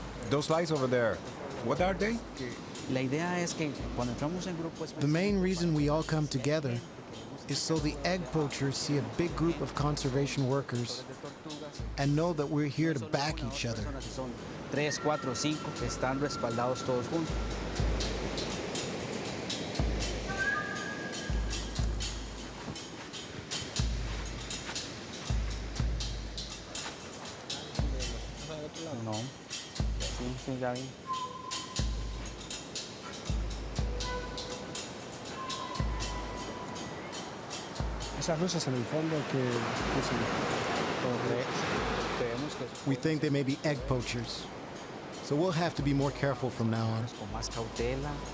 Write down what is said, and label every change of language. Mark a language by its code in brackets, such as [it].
[en] Those lights over there, what are they? The main reason we all come together is so the egg poachers see a big group of conservation workers and know that we're here to back each other. [es] 3, 4, 5 que están respaldados todos juntos. No. Sí, ya vi. Esas luces en el fondo que [en] We think they may be egg poachers, so we'll have to be more careful from now on. [es] Con más cautela.